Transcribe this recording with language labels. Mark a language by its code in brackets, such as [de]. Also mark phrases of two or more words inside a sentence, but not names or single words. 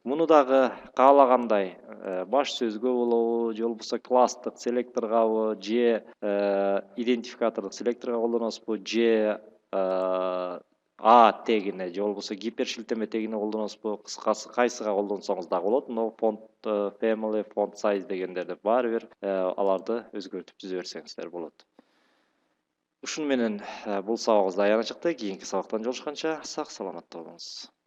[ky] Муну дагы каалагандай баш сөзгө болобу, же болбосо класстык селекторгабы, же идентификатордук селекторго колдоносузбу, же тегине, же болбосо гипершилтеме тегине колдоносузбу, кыскасы кайсыга колдонсоңуз дагы болот. Мына [en] font family, font size [ky] дегендерди баары бир аларды өзгөртүп түзө берсеңиздер болот. Ушуну менен бул сабагыбыз аягына чыкты. Кийинки сабактан жолугушканча сак саламатта болуңуз.